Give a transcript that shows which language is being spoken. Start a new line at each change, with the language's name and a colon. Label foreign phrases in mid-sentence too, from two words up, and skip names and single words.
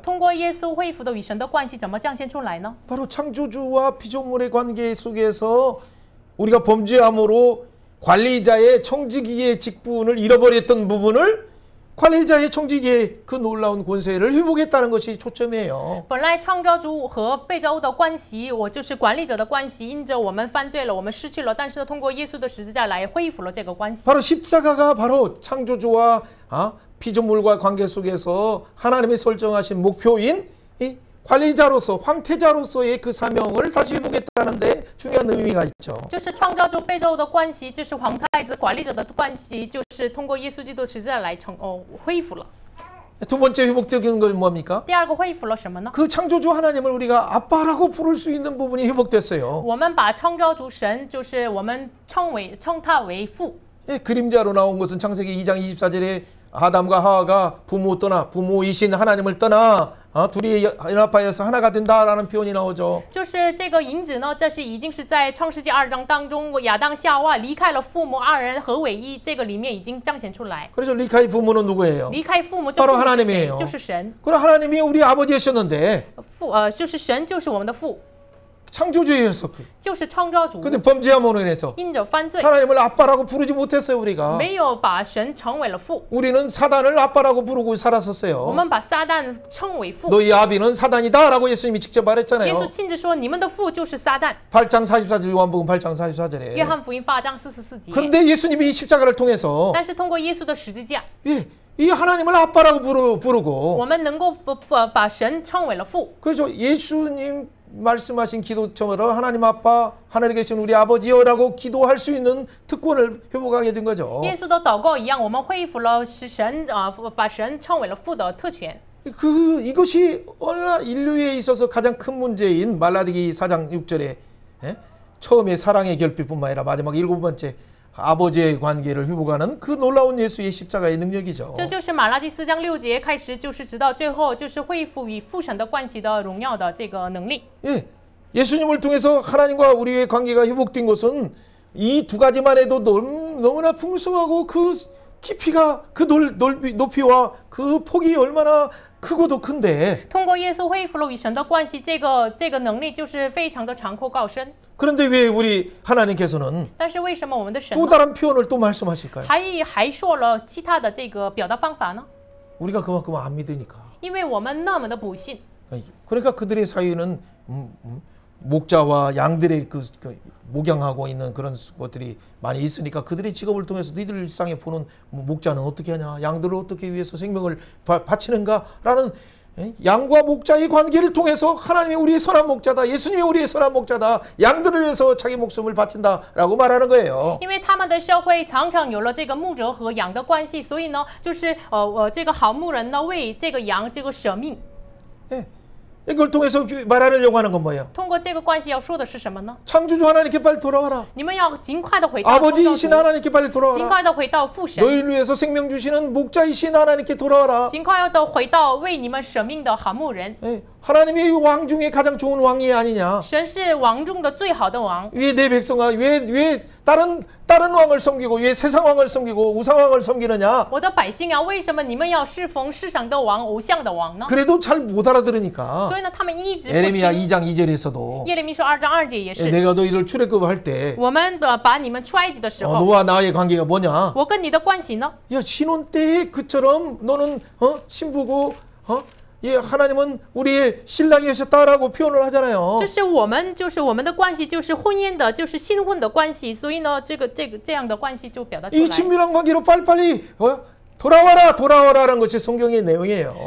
Chinese: 通过耶稣恢复的与神的关系怎么彰显出来呢？
Korean: 바로 창조주와 피조물의 관계 속에서 우리가 범죄함으로 관리자의 청지기의 직분을 잃어버렸던 부분을 관리자의 청지기의 그 놀라운 권세를 회복했다는 것이 초점이에요.
Chinese: 本来创造主和被造物的关系，我就是管理者的关系，因着我们犯罪了，我们失去了，但是呢，通过耶稣的十字架来恢复了这个关系。
Korean: 바로 십자가가 바로 창조주와 피조물과 관계 속에서 하나님이 설정하신 목표인 이 관리자로서 황태자로서의 그 사명을 다시 회복했다는 데 중요한 의미가 있죠.
Chinese: 就是创造主被造物的关系，这是皇太子管理者的关系，就是通过耶稣基督十字架来恢复了。
Korean: 두 번째 회복되는 건 뭡니까?
Chinese: 第二个恢复了什么呢？
Korean: 그 창조주 하나님을 우리가 아빠라고 부를 수 있는 부분이 회복됐어요.
Chinese: 我们把创造主神，就是我们称他为父。
Korean: 예, 그림자로 나온 것은 창세기 2장 24절에 아담과 하와가 부모이신 하나님을 떠나 둘이 연합하여서 하나가 된다라는 표현이 나오죠.
Chinese: 就是这个影子呢，这是已经是在创世纪2章当中，亚当夏娃离开了父母，二人合为一，这个里面已经彰显出来。
Korean: 그래서 리카의 부모는 누구예요?
Chinese: 离开父母，这
Korean: 바로
Chinese: 父母是谁？
Korean: 하나님이에요.
Chinese: 就是神。
Korean: 그럼 하나님이 우리 아버지였었는데
Chinese: 就是神，就是我们的父，
Korean: 창조주였었고
Chinese: 就是创造主。
Korean: 근데 범죄함으로 인해서
Chinese: 因着犯罪，
Korean: 하나님을 아빠라고 부르지 못했어요. 우리가
Chinese: 没有把神成为了父，
Korean: 우리는 사단을 아빠라고 부르고
Chinese: 我
Korean: 살았었어요.
Chinese: 们把撒旦称为父。
Korean: 너희 아비는 사단이다라고 예수님이 직접
Chinese: 耶稣
Korean: 말했잖아요.
Chinese: 亲自说：“你们的父就是撒旦。
Korean: 8장 44절 요한복음 8장
Chinese: 约
Korean: 44절에
Chinese: 翰福音8章44节。
Korean: 그런데 예수님이 십자가를 통해서
Chinese: 但是通过耶稣的十字架，
Korean: 이 하나님을 아빠라고 부르고
Chinese: 我们能够把神称为了父。
Korean: 그렇죠. 예수님 말씀하신 기도처럼 하나님 아빠 하늘에 계신 우리 아버지여라고 기도할 수 있는 특권을 회복하게 된 거죠.
Chinese: 耶稣的祷告一样，我们恢复了是神把神称为了父的特权。
Korean: 이것이 얼마나 인류에 있어서 가장 큰 문제인 말라기기 4장 6절에 처음에 사랑의 결핍뿐만 아니라 마지막 7번째 아버지의 관계를 회복하는 그 놀라운 예수의 십자가의 능력이죠.
Chinese: 这就是马拉基4章6节开始，就是直到最后，就是恢复与父神的关系的荣耀的这个能力。
Korean: 예수님을 통해서 하나님과 우리의 관계가 회복된 것은 이 두 가지만 해도 너무나 풍성하고 그 깊이가 그 높이와 그 폭이 얼마나 크고도 큰데
Chinese: 通过耶稣恢复了与神的关系，这个能力就是非常的长阔高深。
Korean: 그런데 왜 우리 하나님께서는
Chinese: 但是为什么我们的神
Korean: 또
Chinese: 呢
Korean: 다른 표현을 또 말씀하실까요?
Chinese: 还说了其他的这个表达方法呢？
Korean: 우리가 그만큼 안 믿으니까.
Chinese: 因为我们那么的不信，
Korean: 그러니까 그들의 사이에는 목자와 양들의 그 목양하고 있는 그런 것들이 많이 있으니까 그들의 직업을 통해서 너희들 일상에 보는 목자는 어떻게 하냐, 양들을 어떻게 위해서 생명을 바치는가라는 양과 목자의 관계를 통해서 하나님이 우리의 선한 목자다, 예수님이 우리의 선한 목자다, 양들을 위해서 자기 목숨을 바친다라고 말하는 거예요.
Chinese: 因为他们的社会常常有了这个牧者和羊的关系，所以呢，就是这个好牧人呢为这个羊这个舍命。
Korean: 예. 이걸 통해서 말하려고 하는 건 뭐예요?
Chinese: 通过这个关系要说的是什么呢？
Korean: 창조주 하나님께 빨리 돌아와라.
Chinese: 你们要尽快的回到创造
Korean: 아버지이신
Chinese: 主，
Korean: 하나님께 빨리
Chinese: 尽
Korean: 돌아와라.
Chinese: 快的回到父神，
Korean: 너희를 위해서 생명 주시는 목자이신 하나님께 돌아와라.
Chinese: 尽快的回到为你们舍命的好牧人。
Korean: 예, 하나님이 왕 중에 가장 좋은 왕이 아니냐?
Chinese: 神是王中的最好的王，
Korean: 왜 내 백성아 왜 다른 왕을 섬기고 왜 세상 왕을 섬기고 우상 왕을 섬기느냐?
Chinese: 我的百姓啊，为什么你们要侍奉世上的王、偶像的王呢？
Korean: 그래도 잘 못 알아들으니까
Chinese: 所以呢，他们一直不
Korean: 에레미야
Chinese: 听。
Korean: 2장 2절에서도
Chinese: 耶利米书2章2节也是，
Korean: 내가 너희들 출애굽할 때
Chinese: 我们把你们出埃及的时候，
Korean: 너와 나의 관계가 뭐냐?
Chinese: 我跟你的关系呢？
Korean: 야 신혼 때 그처럼 너는 신부고 예, 하나님은 우리의 신랑이 하셨다라고 표현을 하잖아요.
Chinese: 就是我们的关系，就是婚姻的，就是新婚的关系，所以呢，这样的关系就表达出
Korean: 이
Chinese: 来。
Korean: 친밀한 관계로 빨리빨리 돌아와라라는 것이 성경의 내용이에요.